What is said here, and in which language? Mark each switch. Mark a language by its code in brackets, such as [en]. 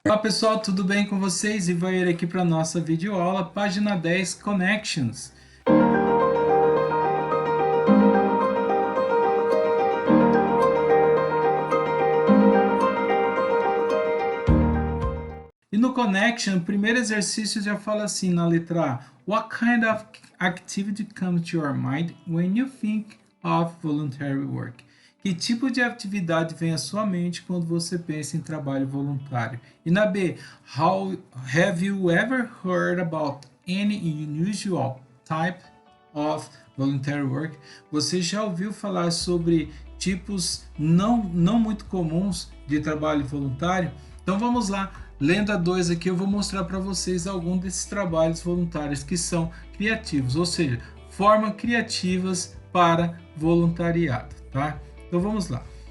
[pt] Olá pessoal, tudo bem com vocês? Ivair aqui para nossa videoaula, página 10, Connections. E no Connection, o primeiro exercício já fala assim na letra A. [en] What kind of activity comes to your mind when you think of voluntary work? [pt] Que tipo de atividade vem à sua mente quando você pensa em trabalho voluntário? E na [en] B, how have you ever heard about any unusual type of voluntary work? [pt] Você já ouviu falar sobre tipos não muito comuns de trabalho voluntário? Então vamos lá, lendo a 2 aqui, eu vou mostrar para vocês alguns desses trabalhos voluntários que são criativos, ou seja, formas criativas para voluntariado, tá? Então vamos lá.